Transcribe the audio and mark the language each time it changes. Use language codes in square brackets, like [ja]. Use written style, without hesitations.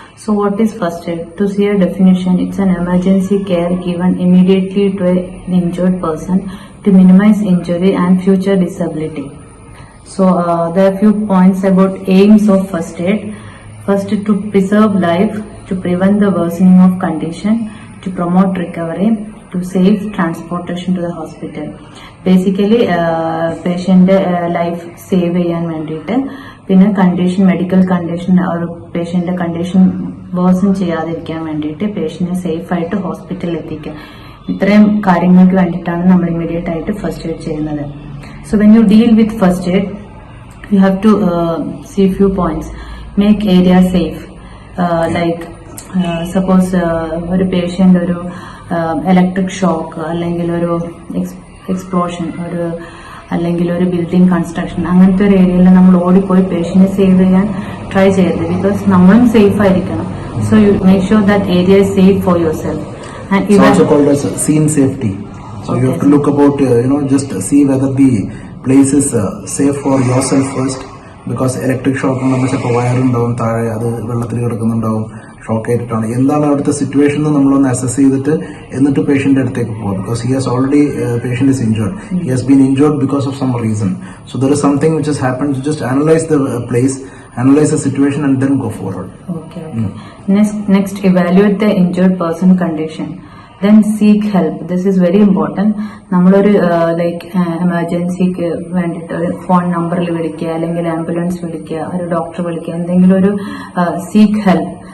[en] So what is first aid? To see a definition, it's an emergency care given immediately to an injured person to minimize injury and future disability. So there are a few points about aims of first aid. First, to preserve life, to prevent the worsening of condition, to promote recovery, to save transportation to the hospital. [ml] Basically, പേഷ്യൻ്റെ life save ചെയ്യാൻ വേണ്ടിയിട്ട്, പിന്നെ medical condition പേഷ്യൻ്റെ condition version ചെയ്യാതിരിക്കാൻ വേണ്ടിയിട്ട് പേഷ്യനെ സേഫായിട്ട് ഹോസ്പിറ്റലിൽ എത്തിക്കുക. ഇത്രയും കാര്യങ്ങൾക്ക് വേണ്ടിയിട്ടാണ് നമ്മൾ ഇമ്മീഡിയറ്റ് ആയിട്ട് ഫസ്റ്റ് എയ്ഡ് ചെയ്യുന്നത്. [en] So when you deal with first aid, you have to see few points. Make area safe. [ml] Like suppose ഒരു പേഷ്യൻ്റ് ഒരു ഇലക്ട്രിക് ഷോക്ക് അല്ലെങ്കിൽ ഒരു എക്സ്പ്ലോഷൻ അല്ലെങ്കിൽ ഒരു ബിൽഡിംഗ് കൺസ്ട്രക്ഷൻ, അങ്ങനത്തെ ഒരു ഏരിയയിൽ നമ്മൾ ഓടിപ്പോയി പേഷ്യന്റിനെ സേവ് ചെയ്യാൻ ട്രൈ ചെയ്യരുത്. [en] because [ml] നമ്മളും സേഫ് ആയിരിക്കണം. [en] So you make sure that area is safe for your self. It's also called as scene safety. So you have to look about, just see whether the place is safe for yourself first. [ml] Because electric shock നമ്മൾ ചിലപ്പോൾ വയറുണ്ടാവും, താഴെ അത് വെള്ളത്തിൽ കിടക്കുന്നുണ്ടാവും, shock ആയിട്ടാണ്. എന്താണ് അവിടുത്തെ situation എന്ന് നമ്മളൊന്ന് അസസ് ചെയ്തിട്ട് എന്നിട്ട് പേഷ്യന്റെ അടുത്തേക്ക് പോകും. [en] Because he has already patient is injured. He has been injured because of some reason. So there is something which has happened. To just analyse the place, analyze the situation and then go forward. Okay. Next, evaluate the injured person condition. Then seek help. This is very important. [ml] നമ്മളൊരു എമർജൻസിക്ക് വേണ്ടിയിട്ട് ഒരു phone നമ്പറിൽ വിളിക്കുക, അല്ലെങ്കിൽ ambulance വിളിക്കുക, ഒരു doctor വിളിക്കുക, എന്തെങ്കിലും ഒരു സീക്ക് ഹെൽപ്പ്.